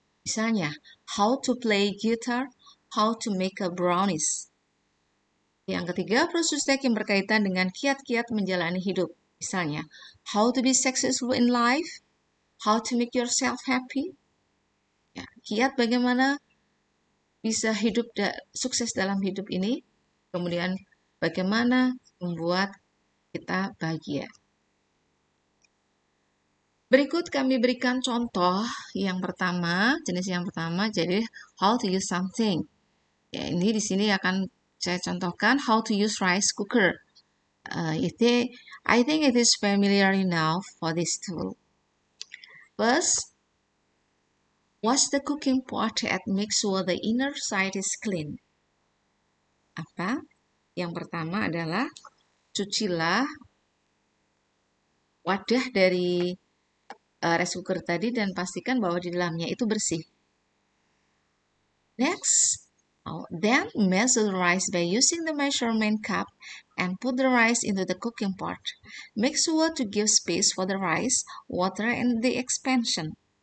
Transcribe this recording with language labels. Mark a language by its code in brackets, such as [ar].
[id] Misalnya, [en] how to play guitar, how to make a brownies. [id] Yang ketiga, procedure text yang berkaitan dengan kiat-kiat menjalani hidup. Misalnya, [en] how to be successful in life, how to make yourself happy. [id] Ya, kiat bagaimana bisa hidup sukses dalam hidup ini. kemudian bagaimana membuat kita bahagia. Berikut kami berikan contoh yang pertama, jenis yang pertama, jadi [en] how to use something. [id] Ya, ini di sini akan saya contohkan [en] how to use rice cooker. I think it is familiar enough for this tool. First, wash the cooking pot and make sure the inner side is clean. [id] Apa? Yang pertama adalah cucilah wadah dari rice cooker tadi dan pastikan bahwa di dalamnya itu bersih. [en] Next, then measure the rice by using the measurement cup and put the rice into the cooking pot. Make sure to give space for the rice, water, and the expansion.